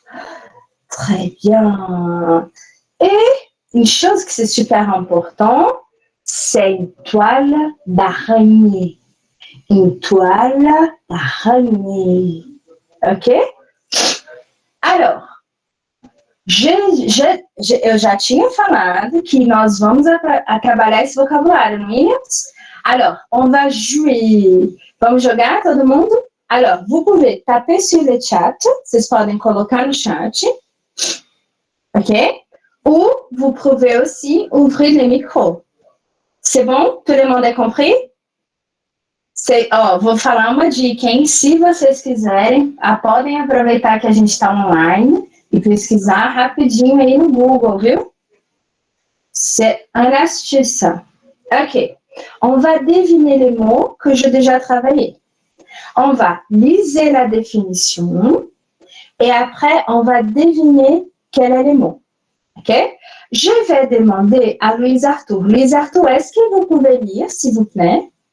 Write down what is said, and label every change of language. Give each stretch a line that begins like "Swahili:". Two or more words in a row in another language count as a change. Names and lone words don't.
French: Très bien. Et une chose qui c'est super important, c'est une toile d'araignée. Une toile d'araignée. OK? Alors,
Portuguese: eu já tinha falado que nós vamos trabalhar esse vocabulário, não é?
French: Alors, on va jouer.
Portuguese: Vamos jogar, todo mundo?
French: Alors, vous pouvez taper sur le chat.
Portuguese: Vocês podem colocar no chat.
French: OK? Ou vous pouvez aussi ouvrir le micro. C'est bon? Tout le monde a compris?
Portuguese: Vou falar uma dica, hein? Se vocês quiserem, podem aproveitar que a gente está online e pesquisar rapidinho aí no Google, viu?
French: C'est une astuce. OK. On va deviner les mots que j'ai déjà travaillés. On va liser la définition et après, on va deviner quels sont les mots. OK? Je vais demander à Louise Arthur. Louise Arthur, est-ce que vous pouvez lire, s'il vous plaît?